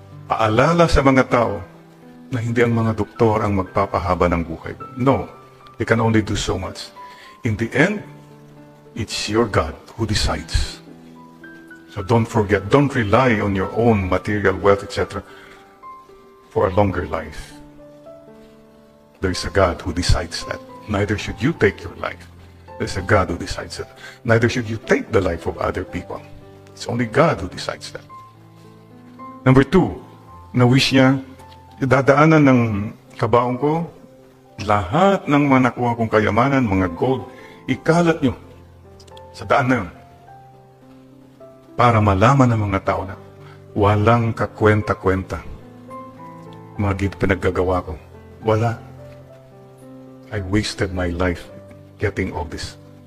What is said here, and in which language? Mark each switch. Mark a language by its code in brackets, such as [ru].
[tl] Paalala sa mga tao na hindi ang mga doktor ang magpapahaba ng buhay. [en] No, they can only do so much. In the end, it's your God who decides. So don't forget, don't rely on your own material wealth, etc. for a longer life. There is a God who decides that. Neither should you take your life. There's a God who decides that. Neither should you take the life of other people. It's only God who decides that. [tl] Number 2, na-wish niya, dadaanan ng kabaong ko, lahat ng mga nakuha kong kayamanan, mga gold, ikalat nyo sa daan na yun. Para malaman ng mga tao na walang kakwenta-kwenta. Mga pinaggagawa ko. Wala. [en] I wasted my life getting all this.